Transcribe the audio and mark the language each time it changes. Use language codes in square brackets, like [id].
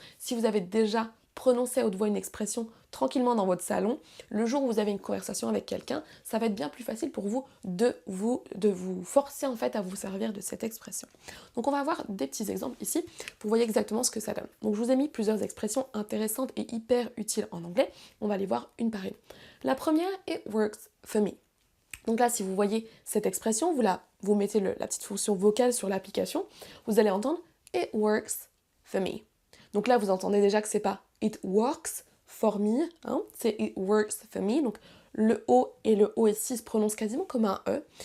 [fr] Si vous avez déjà prononcé à haute voix une expression tranquillement dans votre salon, le jour où vous avez une conversation avec quelqu'un, ça va être bien plus facile pour vous de vous forcer en fait à vous servir de cette expression. Donc on va avoir des petits exemples ici pour voir exactement ce que ça donne. Donc je vous ai mis plusieurs expressions intéressantes et hyper utiles en anglais. On va les voir une par une. [en] La première, it works for me. [fr] Donc là, si vous voyez cette expression, vous mettez la petite fonction vocale sur l'application, vous allez entendre [en] it works for me. [fr] Donc là, vous entendez déjà que c'est pas [en] it works for me, [fr] c'est it works for me. Donc le O et le O ici se prononcent quasiment comme un E.